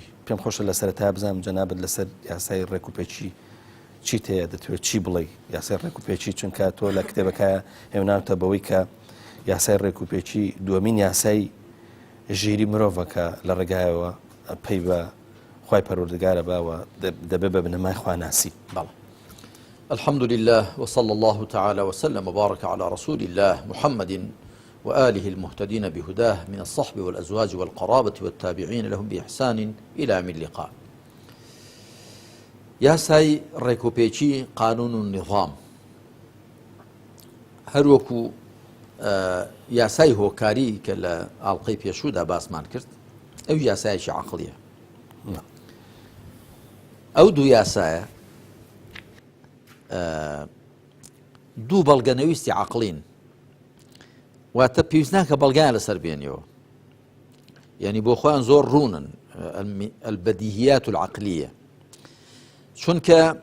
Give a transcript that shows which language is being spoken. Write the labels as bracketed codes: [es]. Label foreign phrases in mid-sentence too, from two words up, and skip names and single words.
[ckb] پێم خۆشە لە سەرەتا بزانم جەنابەت لەسەر یاسای ڕێکوپێکی چیت هەیە، دەتوێت چی بڵێ یاسای ڕێکوپێکی، چونکە تۆ لە کتێبەکە هێوناوتە بەوەی کە یاسای ڕێکوپێکی دووەمین یاسای ژیری مرۆڤەکە لە ڕێگایەوە پێی بە خوای پەروەردگارە باوە دەبێ بە بنەمای خواناسی. بەڵێ. [ar] الحمد لله وصلى الله تعالى وسلم وبارك على رسول الله محمد وآله المهتدين بهداه من الصحب والأزواج والقرابة والتابعين لهم بإحسان إلى من اللقاء. [ckb] یاسای ڕێکوپێکی قانون و نظام هەروەکو یاسای هۆکاری کە لە ئاڵلقەی پێشوودا باسمان کرد، ئەو یاسایەکی عەقڵیە. ئەو دوو یاسایە دوو بەڵگەنەویستی عەقڵین، واتە پێویست ناکە بەڵگەیان لەسەر بێنیەوە، یعنی بۆ خۆیان زۆر ڕوونن، [ar] البەدیهیات العەقلیە، [ckb] چونکە